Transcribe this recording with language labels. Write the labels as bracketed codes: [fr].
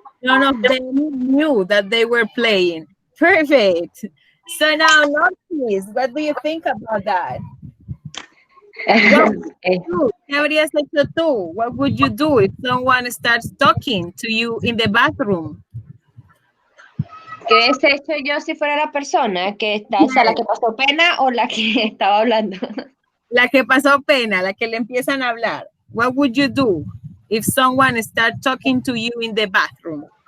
[en] none of them knew that they were playing. Perfect. So now, Nortis, what do you think about that? What would Eh, you do? [es] ¿Qué habrías hecho tú? [en] What would you do if someone starts talking to you in the bathroom? [es] ¿Qué hubiese hecho yo si fuera la persona que está, o sea, la [en] Yes. [es] que pasó pena o la que estaba hablando? La que pasó pena, la que le empiezan a hablar. [en] What would you do if someone starts talking to you in the bathroom?